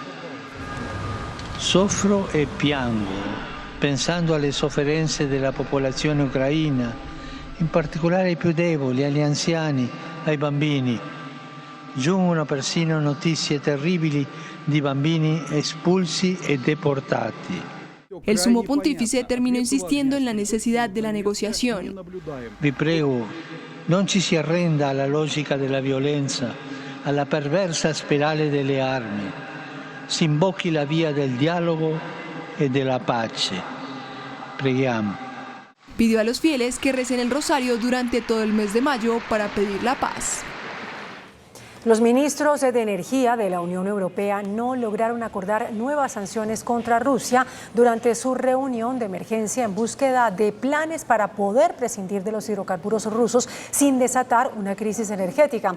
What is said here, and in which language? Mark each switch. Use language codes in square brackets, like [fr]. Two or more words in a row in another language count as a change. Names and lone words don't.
[it] Soffro e piango pensando alle sofferenze della popolazione ucraina, in particolare ai più deboli, agli anziani, ai bambini. Giungono persino notizie terribili di bambini espulsi e deportati. [es] El sumo pontífice terminó insistiendo en la necesidad de la negociación. [it] Vi prego, non ci si arrenda alla logica della violenza, alla perversa spirale delle armi. Si imbocchi la via del dialogo e della pace. Preghiamo. [es] Pidió a los fieles que recen el rosario durante todo el mes de mayo para pedir la paz. Los ministros de Energía de la Unión Europea no lograron acordar nuevas sanciones contra Rusia durante su reunión de emergencia en búsqueda de planes para poder prescindir de los hidrocarburos rusos sin desatar una crisis energética.